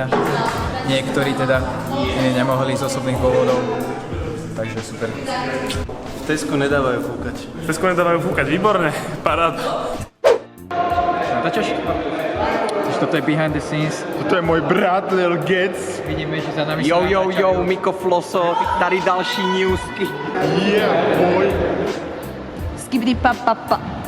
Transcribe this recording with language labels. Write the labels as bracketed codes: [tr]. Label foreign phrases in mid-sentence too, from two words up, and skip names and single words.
[sk] Niektorí teda nemohli z osobných dôvodov, takže super. Tesco nedávajú fúkať. Tesco nedávajú fúkať, výborné, paráda. Natáčaš? Toto je [en] behind the scenes. [sk] To je môj brat, Lil Gets. Vidíme, že za nami [cs] Jo, jo, jo, Miko Floso, tady další newsky. [en] Yeah, boy. Skibidi pa pa pa.